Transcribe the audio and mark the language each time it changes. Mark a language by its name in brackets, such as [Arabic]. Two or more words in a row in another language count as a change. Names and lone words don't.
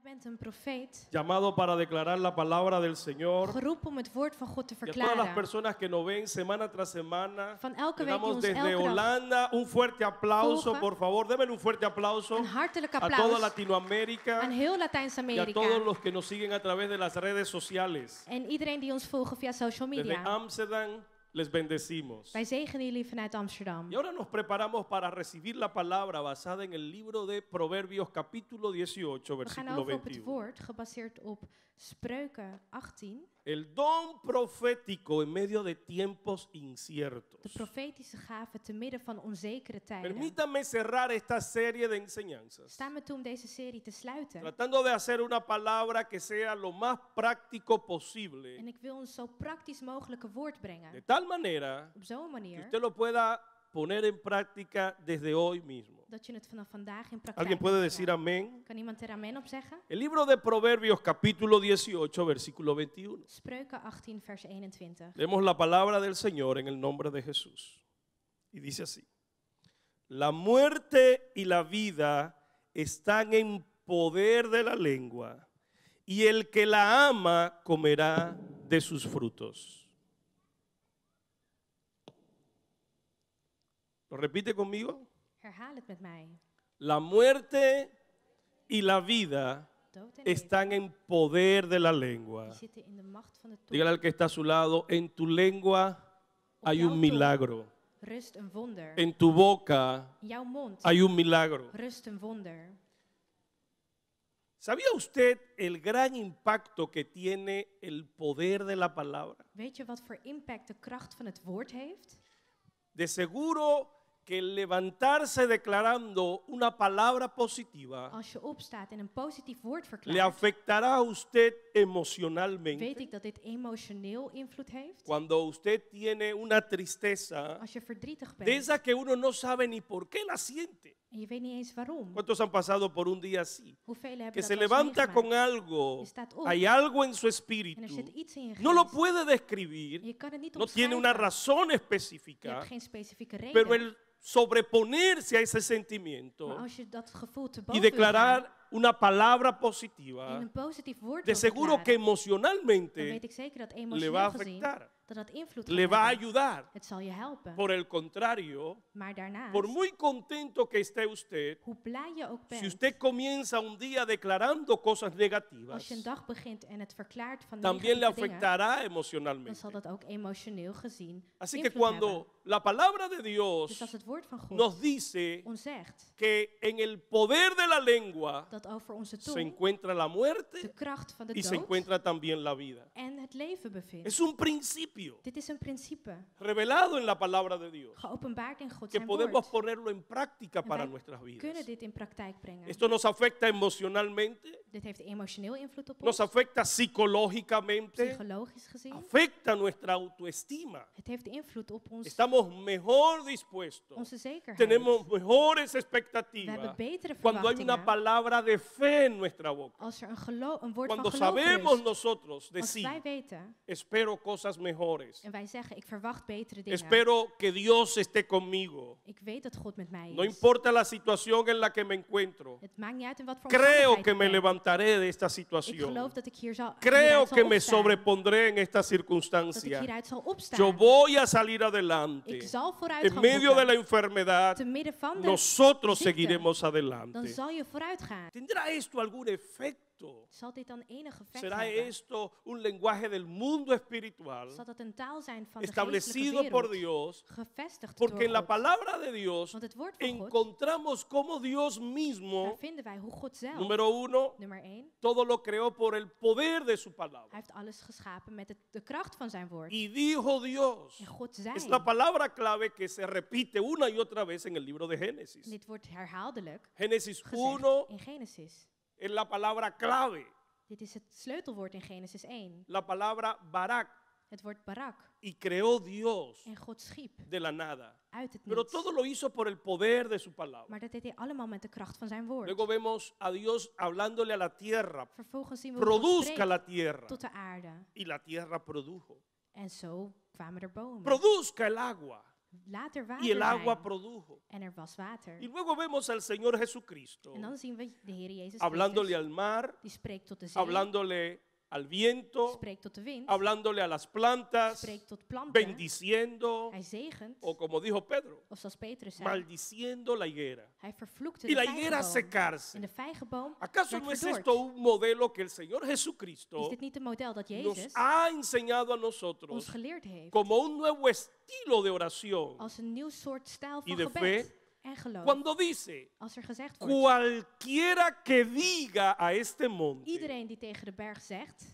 [Dutch] bent een profeet, [Spanish] llamado para declarar la palabra del Señor. [Dutch] geroepen om het woord van God te [Spanish] Y a todas las [Dutch] verklaren. [Spanish] personas que nos ven semana tras semana, [Dutch] Van elke [Spanish] le [Dutch] week die [Spanish] damos [Dutch] ons [Spanish] desde [Dutch] elke dag [Spanish] Holanda un fuerte aplauso, [Dutch] volgen. [Spanish] por favor, denme un fuerte aplauso [Dutch] Een hartelijk [Spanish] a toda [Dutch] applaus [Spanish] Latinoamérica [Dutch] aan heel [Spanish] y a [Dutch] Latijns-Amerika. [Spanish] todos los que nos siguen a través de las redes sociales. [Dutch] En iedereen die ons volgt via social [Spanish] Desde [Dutch] media. [Spanish] Amsterdam les bendecimos. [Dutch] Wij zegenen jullie vanuit Amsterdam. [Spanish] Y ahora nos preparamos para recibir la palabra basada en el libro de Proverbios capítulo 18, [Dutch] We gaan [Spanish] versículo [Dutch] over op het [Spanish] 21. [Dutch] woord, gebaseerd op Spreuken 18. [Spanish] El don profético en medio de tiempos inciertos. [Dutch] De profetische gave te midden van onzekere tijden. [Spanish] Permítame cerrar esta serie de enseñanzas, [Dutch] Sta me toe om deze serie te sluiten. [Spanish] tratando de hacer una palabra que sea lo más práctico posible, [Dutch] En ik wil een zo praktisch mogelijke woord [Spanish] de [Dutch] brengen. [Spanish] tal manera [Dutch] Op zo'n [Spanish] que [Dutch] manier [Spanish] usted lo pueda poner en práctica desde hoy mismo. [Dutch] dat je het vanaf vandaag in praktijk [Spanish] ¿Alguien puede [Dutch] kunt [Spanish] decir [Dutch] brengen. [Spanish] amén? [Dutch] Kan iemand er amen op zeggen? [Spanish] El libro de Proverbios capítulo 18, versículo 21. [Dutch] Spreuken 18 vers 21. [Spanish] Leemos la palabra del Señor en el nombre de Jesús. Y dice así: la muerte y la vida están en poder de la lengua, y el que la ama comerá de sus frutos. ¿Lo repite conmigo? [Dutch] Herhaal het met mij. [Spanish] La muerte y la vida [Dutch] Dood en leven, [Spanish] están en poder de la lengua. [Dutch] die zitten in de macht van de tong. [Spanish] Dígale al que está a su lado: en tu lengua [Dutch] Op [Spanish] hay [Dutch] jouw [Spanish] un [Dutch] tong [Spanish] milagro. [Dutch] rust een wonder. [Spanish] En tu boca [Dutch] In jouw mond [Spanish] hay un milagro. [Dutch] rust een wonder. [Spanish] ¿Sabía usted el gran impacto que tiene el poder de la palabra? [Dutch] Weet je wat voor impact de kracht van het woord heeft? [Spanish] De seguro que el levantarse declarando una palabra positiva [Dutch] Als je opstaat en een positief woord [Spanish] le [Dutch] verklaart, [Spanish] afectará a usted [Dutch] weet [Spanish] emocionalmente. [Dutch] ik dat dit emotioneel invloed heeft. [Spanish] Cuando usted tiene una tristeza [Dutch] Als je verdrietig [Spanish] de [Dutch] bent [Spanish] esa que uno no sabe ni por qué la siente. [Dutch] en je weet niet eens waarom. [Spanish] ¿Cuántos han pasado por un día así? [Dutch] Hoeveel hebben [Spanish] Que [Dutch] dat [Spanish] se [Dutch] wel eens [Spanish] levanta con [Dutch] meegemaakt? [Spanish] algo, [Dutch] Je staat op [Spanish] hay algo en su [Dutch] en er [Spanish] espíritu, [Dutch] zit iets in je [Spanish] no lo [Dutch] geest. [Spanish] puede [Dutch] En [Spanish] describir, [Dutch] je kan het niet [Spanish] no tiene una [Dutch] omschrijven. [Spanish] razón [Dutch] Je [Spanish] específica, [Dutch] hebt geen specifieke reden. [Spanish] pero el sobreponerse a ese [Dutch] Maar [Spanish] sentimiento [Dutch] als je dat gevoel te [Spanish] y [Dutch] boven wil gaan [Spanish] declarar una palabra [Dutch] en [Spanish] positiva, [Dutch] een positief woord [Spanish] de [Dutch] wil [Spanish] seguro que [Dutch] verklaren, dan [Spanish] emocionalmente [Dutch] weet ik zeker dat [Spanish] le va a [Dutch] emotioneel gezien [Spanish] afectar, [Dutch] dat dat invloed [Spanish] le [Dutch] gaat [Spanish] va a [Dutch] hebben. [Spanish] ayudar. [Dutch] Het zal je helpen. [Spanish] Por el contrario, [Dutch] Maar daarnaast, [Spanish] por muy contento que esté usted, [Dutch] hoe blij je ook [Spanish] si [Dutch] bent, [Spanish] usted comienza un día declarando cosas [Dutch] als [Spanish] negativas, [Dutch] je een dag begint en het verklaart van [Spanish] también le [Dutch] negatieve dingen, [Spanish] afectará [Dutch] dan [Spanish] emocionalmente. [Dutch] zal dat ook emotioneel gezien [Spanish] Así que [Dutch] invloed hebben. [Spanish] cuando la palabra de [Dutch] Dus [Spanish] Dios [Dutch] als het woord van God [Spanish] nos dice [Dutch] ons zegt [Spanish] que en el poder de la lengua [Dutch] dat over onze [Spanish] se [Dutch] tong [Spanish] encuentra la [Dutch] de [Spanish] muerte [Dutch] kracht van de [Spanish] y se [Dutch] dood [Spanish] encuentra también la vida. [Dutch] en het leven bevindt. [Spanish] Es un principio [Dutch] Dit is een principe, [Spanish] revelado en la palabra de Dios [Dutch] geopenbaard in God [Spanish] que [Dutch] zijn [Spanish] podemos [Dutch] woord. [Spanish] ponerlo en práctica [Dutch] En [Spanish] para [Dutch] wij [Spanish] nuestras [Dutch] kunnen [Spanish] vidas. [Dutch] dit in praktijk brengen. [Spanish] Esto nos afecta emocionalmente, [Dutch] Dit heeft emotioneel invloed op [Spanish] nos [Dutch] ons, [Spanish] afecta psicológicamente, [Dutch] psychologisch gezien. [Spanish] afecta nuestra autoestima. [Dutch] Het heeft invloed op ons, [Spanish] Estamos mejor dispuestos, [Dutch] onze zekerheid. [Spanish] tenemos mejores [Dutch] We [Spanish] expectativas [Dutch] hebben betere [Spanish] cuando hay una [Dutch] verwachtingen [Spanish] palabra de fe en nuestra boca. [Dutch] als er een woord [Spanish] Cuando [Dutch] van geloof [Spanish] sabemos [Dutch] rust. [Spanish] nosotros [Dutch] Als [Spanish] decir, [Dutch] wij weten [Spanish] espero cosas mejores, [Dutch] en wij zeggen, ik verwacht betere dingen. [Spanish] espero que Dios esté conmigo, [Dutch] Ik weet dat God met mij [Spanish] no [Dutch] is. [Spanish] importa la situación en la que me encuentro, [Dutch] Het maakt niet uit in wat voor [Spanish] creo [Dutch] omstandigheid [Spanish] que [Dutch] ik [Spanish] me [Dutch] ben. [Spanish] levantaré de esta [Dutch] Ik [Spanish] situación, [Dutch] geloof dat ik hier [Spanish] creo [Dutch] hieruit [Spanish] que [Dutch] zal [Spanish] me [Dutch] opstaan. [Spanish] sobrepondré en esta [Dutch] Dat ik [Spanish] circunstancia, [Dutch] hieruit zal opstaan. [Spanish] yo voy a salir adelante, [Dutch] Ik zal vooruit [Spanish] en [Dutch] gaan [Spanish] medio de la [Dutch] boeken. [Spanish] enfermedad, [Dutch] Te midden van de [Spanish] nosotros [Dutch] ziekte, [Spanish] seguiremos [Dutch] dan [Spanish] adelante. [Dutch] zal je vooruit gaan. [Spanish] ¿Tendrá esto algún efecto? [Dutch] Zal dit dan enig effect [Spanish] ¿Será [Dutch] hebben? [Spanish] esto un lenguaje del mundo espiritual [Dutch] Zal dat een taal zijn van de [Spanish] establecido [Dutch] geestelijke [Spanish] por [Dutch] wereld? [Spanish] Dios? [Dutch] Gevestigd [Spanish] Porque [Dutch] door [Spanish] en la [Dutch] God. [Spanish] palabra de Dios [Dutch] Want het woord van God, [Spanish] encontramos cómo Dios [Dutch] daar [Spanish] mismo, [Dutch] vinden wij hoe God zelf, [Spanish] número uno, [Dutch] nummer 1, [Spanish] todo lo creó por el poder de su [Dutch] hij [Spanish] palabra. [Dutch] heeft alles geschapen met de kracht van zijn woord. [Spanish] Y dijo Dios, [Dutch] En God zei, [Spanish] es la palabra clave que se repite una y otra vez en el libro de Génesis. [Dutch] dit wordt herhaaldelijk [Spanish] Génesis [Dutch] gezegd [Spanish] 1 [Dutch] in Genesis. [Spanish] es la palabra clave, [Dutch] Dit is het sleutelwoord in Genesis 1. [Spanish] la palabra barak, [Dutch] Het woord barak. [Spanish] y creó Dios [Dutch] En God schiep [Spanish] de la nada. [Dutch] uit het [Spanish] Pero [Dutch] niets. [Spanish] todo lo hizo por el poder de su palabra. [Dutch] Maar dat deed hij allemaal met de kracht van zijn woord. [Spanish] Luego vemos a Dios hablándole a la tierra, [Dutch] Vervolgens zien we hoe God [Spanish] produzca [Dutch] spreekt [Spanish] la tierra. [Dutch] tot de aarde. [Spanish] Y la tierra produjo. [Dutch] En zo kwamen er bomen. [Spanish] Produzca el agua. [Dutch] later [Spanish] y [Dutch] water [Spanish] el agua [Dutch] zijn. [Spanish] produjo. [Dutch] En er was water. [Spanish] Y luego vemos al Señor Jesucristo [Dutch] En dan zien we de Heer Jezus [Spanish] hablándole [Dutch] Christus, [Spanish] al mar, [Dutch] die spreekt tot de zee, [Spanish] hablándole al viento, [Dutch] spreekt tot de wind, [Spanish] hablándole a las plantas, [Dutch] spreekt tot planten. [Spanish] bendiciendo, [Dutch] Hij zegent, [Spanish] o como dijo Pedro, [Dutch] of zoals Petrus zei, [Spanish] maldiciendo la higuera. [Dutch] hij vervloekte [Spanish] Y [Dutch] de [Spanish] la higuera [Dutch] vijgenboom. [Spanish] secarse. [Dutch] En de vijgenboom [Spanish] ¿Acaso [Dutch] werd [Spanish] no es [Dutch] verdord. [Spanish] esto un modelo que el Señor [Dutch] Is [Spanish] Jesucristo [Dutch] dit niet een model dat [Spanish] nos [Dutch] Jezus [Spanish] ha enseñado a [Dutch] ons [Spanish] nosotros [Dutch] geleerd heeft? [Spanish] como un nuevo estilo de oración? [Dutch] Als een nieuw soort stijl [Spanish] Y [Dutch] van [Spanish] de [Dutch] gebed [Spanish] fe, [Dutch] en geloof. [Spanish] Cuando dice, [Dutch] Als er gezegd wordt, [Spanish] cualquiera que diga a este monte, [Dutch] iedereen die tegen de berg zegt,